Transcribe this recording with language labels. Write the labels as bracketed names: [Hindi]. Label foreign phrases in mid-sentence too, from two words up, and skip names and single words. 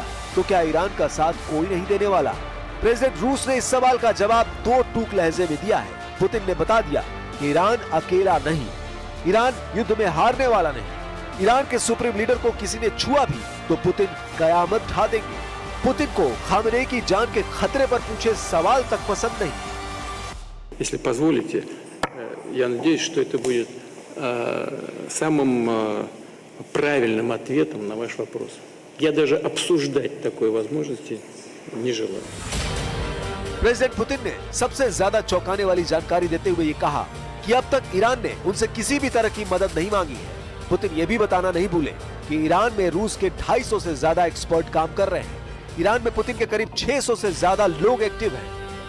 [Hindi] तो क्या ईरान का साथ कोई नहीं देने वाला? प्रेसिडेंट रूस ने इस सवाल का जवाब 2 टूक लहजे में दिया है। पुतिन ने बता दिया कि ईरान अकेला नहीं, ईरान युद्ध में हारने वाला नहीं। ईरान के सुप्रीम लीडर को किसी ने छुआ भी तो पुतिन कयामत ढा देंगे। पुतिन को खामेनेई की जान के खतरे पर पूछे सवाल तक पसंद नहीं। [Russian] Если позволите, я надеюсь, что это будет самым правильным ответом на ваш вопрос. Я даже обсуждать такой возможности не желаю. [Hindi] प्रेसिडेंट पुतिन ने सबसे ज्यादा चौंकाने वाली जानकारी देते हुए ये कहा कि कि अब तक ईरान ने उनसे किसी भी तरह की मदद नहीं मांगी है। पुतिन ये भी बताना नहीं भूले कि ईरान में रूस के 250 से ज्यादा एक्सपर्ट काम कर रहे हैं। ईरान में पुतिन के करीब 600 से ज्यादा लोग एक्टिव हैं।